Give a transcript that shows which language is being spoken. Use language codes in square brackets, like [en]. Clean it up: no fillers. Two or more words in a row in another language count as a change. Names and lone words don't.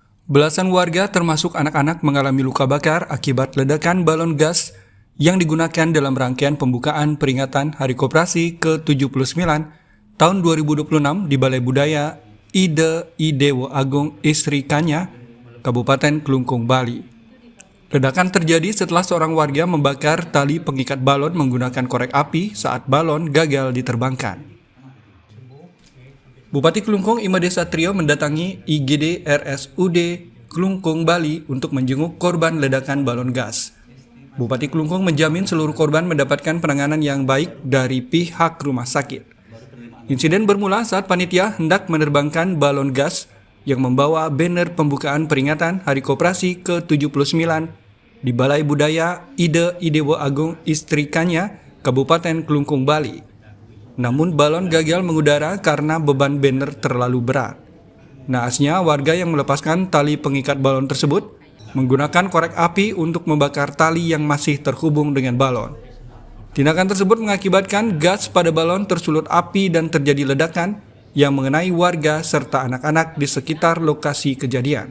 [id] Belasan warga termasuk anak-anak mengalami luka bakar akibat ledakan balon gas yang digunakan dalam rangkaian pembukaan peringatan Hari Koperasi ke-79 tahun 2026 di Balai Budaya Ide Idewo Agung Istri Kanya, Kabupaten Klungkung, Bali. Ledakan terjadi setelah seorang warga membakar tali pengikat balon menggunakan korek api saat balon gagal diterbangkan. Bupati Klungkung Imade Satrio mendatangi IGD RSUD Klungkung, Bali untuk menjenguk korban ledakan balon gas. Bupati Klungkung menjamin seluruh korban mendapatkan penanganan yang baik dari pihak rumah sakit. Insiden bermula saat panitia hendak menerbangkan balon gas yang membawa banner pembukaan peringatan Hari Koperasi ke-79 di Balai Budaya Ide Idewo Agung Istri Kanya, Kabupaten Klungkung, Bali. Namun balon gagal mengudara karena beban banner terlalu berat. Naasnya warga yang melepaskan tali pengikat balon tersebut menggunakan korek api untuk membakar tali yang masih terhubung dengan balon. Tindakan tersebut mengakibatkan gas pada balon tersulut api dan terjadi ledakan yang mengenai warga serta anak-anak di sekitar lokasi kejadian.